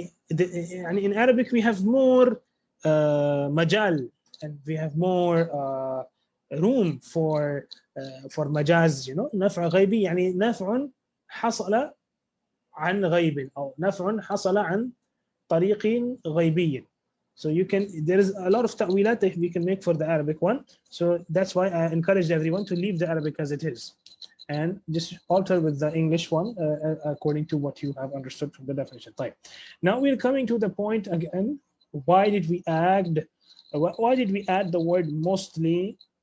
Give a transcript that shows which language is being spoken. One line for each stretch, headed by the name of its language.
English: In Arabic we have more majal, and we have more room for majaz.
Arabic: نفع غيبي نفع حصل عن غيب أو نفع حصل عن طريق غيبي.
English: So there is a lot of ta'wilat that we can make for the Arabic one. So that's why I encourage everyone to leave the Arabic as it is and just alter with the English one according to what you have understood from the definition. Now we're coming to the point again. Why did we add the word mostly?